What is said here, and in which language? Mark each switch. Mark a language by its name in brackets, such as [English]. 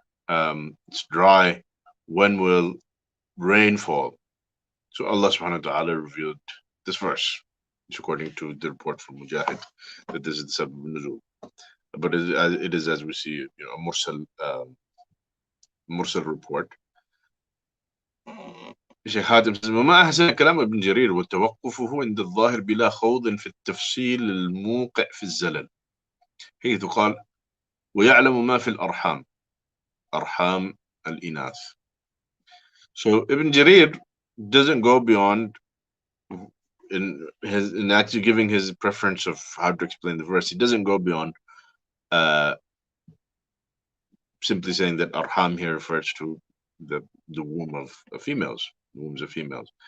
[English] It's dry. When will rain fall?" So Allah subhanahu wa ta'ala revealed this verse. It's according to the report from Mujahid that this is the sabab nuzul. But it is, as we see, a mursal report. [Arabic] الشيخ حاتم says وما أحسن كلام ابن جرير وتوقفه عند الظاهر بلا خوض في التفصيل الموقع في الزلل، حيث قال ويعلم ما في الأرحام، أرحام الإناث. [English] So Ibn Jarir doesn't go beyond in actually giving his preference of how to explain the verse. He doesn't go beyond simply saying that arham here refers to the womb of females, the wombs of females.